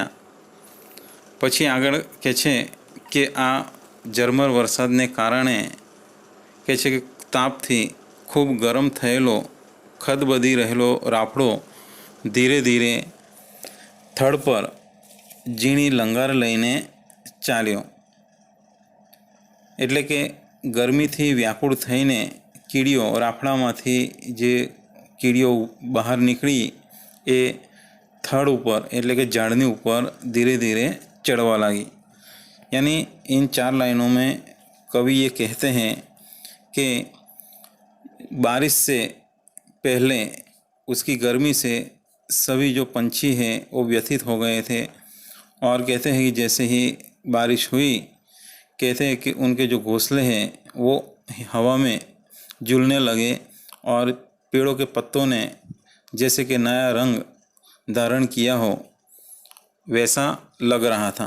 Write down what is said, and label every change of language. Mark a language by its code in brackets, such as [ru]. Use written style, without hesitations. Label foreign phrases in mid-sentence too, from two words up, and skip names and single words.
[gu] પછી આગળ કહે છે કે આ ઝરમર વરસાદને કારણે કહે છે કે તાપથી ખૂબ ગરમ થયેલો ખદબદી રહેલો રાફડો ધીરે ધીરે થડ પર ઝીણી લંગાર લઈને ચાલ્યો। એટલે કે ગરમીથી વ્યાકુળ થઈને કીડીઓ રાફડામાંથી જે કીડીઓ બહાર નીકળી એ થડ ઉપર એટલે કે ઝાડની ઉપર ધીરે ધીરે ચડવા લાગી। [hi] यानी इन चार लाइनों में कवि ये कहते हैं कि बारिश से पहले उसकी गर्मी से सभी जो पंछी हैं वो व्यथित हो गए थे, और कहते हैं कि जैसे ही बारिश हुई, कहते हैं कि उनके जो घोंसले हैं वो हवा में झूलने लगे और पेड़ों के पत्तों ने जैसे कि नया रंग धारण किया हो वैसा लग रहा था।